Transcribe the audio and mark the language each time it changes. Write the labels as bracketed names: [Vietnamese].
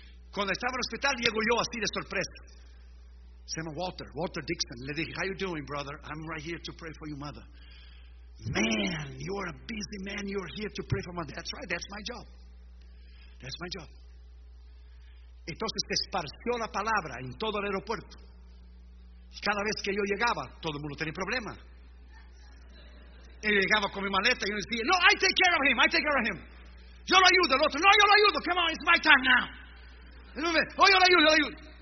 [Spanish] Cuando estaba en el hospital, llego yo así de sorpresa. Se llama Walter Dixon. Le dije, [English] how you doing, brother? I'm right here to pray for your mother. Man, you are a busy man. You are here to pray for my mother. That's right, that's my job. [Spanish] Entonces se esparció la palabra en todo el aeropuerto. Cada vez que yo llegaba, todo el mundo tenía problema. Él llegaba con mi maleta y yo decía, no, [English] I take care of him. [Spanish] Yo lo ayudo, el otro, no, yo lo ayudo, [English] come on, it's my time now. [Spanish] Yo lo ayudo.